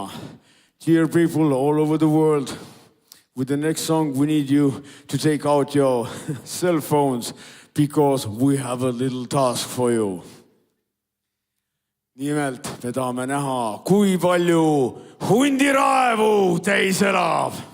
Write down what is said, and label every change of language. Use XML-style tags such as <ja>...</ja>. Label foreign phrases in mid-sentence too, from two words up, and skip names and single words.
<en>Dear people all over the world, with the next song we need you to take out your cell phones because we have a little task for you.</en> <et>Nimelt me tahame näha, kui palju hundiraevu teis elab.</et>